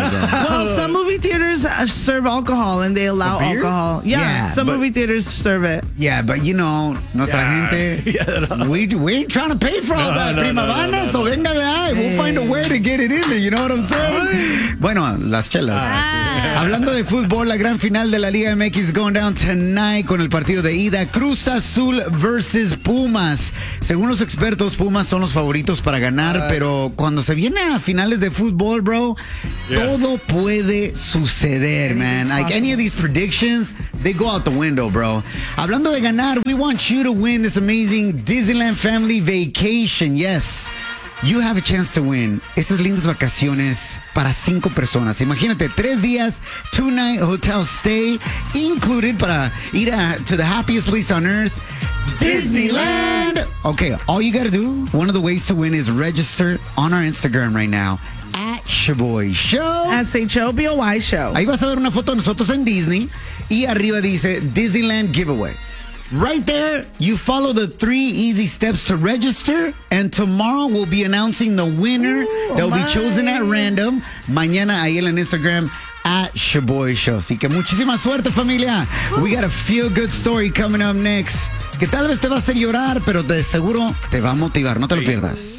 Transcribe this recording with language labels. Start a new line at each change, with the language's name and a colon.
English: Well, some movie theaters serve alcohol, and they allow alcohol. Yeah, some movie theaters serve it. Yeah, but you know,
Spanish: nuestra gente,
English: we ain't trying to pay for all that,
Spanish: prima banda.
English: So
Spanish: venga de ahí.
English: We'll find a way to get it in there. You know what I'm saying?
Spanish: Bueno, las chelas. Hablando de fútbol, la gran final de la Liga MX
English: going down tonight
Spanish: con el partido de ida, Cruz Azul versus Pumas. Según los expertos, Pumas son los favoritos para ganar, pero cuando se viene a finales de fútbol, bro, todo puede suceder, man.
English: Like any of these predictions, they go out the window, bro.
Spanish: Hablando de ganar,
English: we want you to win this amazing Disneyland family vacation. Yes. You have a chance to win
Spanish: estas lindas vacaciones para 5 personas. Imagínate, 3 días,
English: 2-night hotel stay included
Spanish: para ir
English: to the happiest place on earth, Disneyland. Okay, all you gotta do, one of the ways to win is register on our Instagram right now. Shaboy Show. S-H-O-B-O-Y Show.
Spanish: Ahí vas a ver una foto de nosotros en Disney y arriba dice Disneyland Giveaway.
English: Right there, you follow the 3 easy steps to register, and tomorrow we'll be announcing the winner that will be chosen at random.
Spanish: Mañana ahí en Instagram, @Shaboy Show. Así que muchísima suerte, familia.
English: We got a feel-good story coming up next,
Spanish: que tal vez te va a hacer llorar, pero de seguro te va a motivar. No te lo pierdas.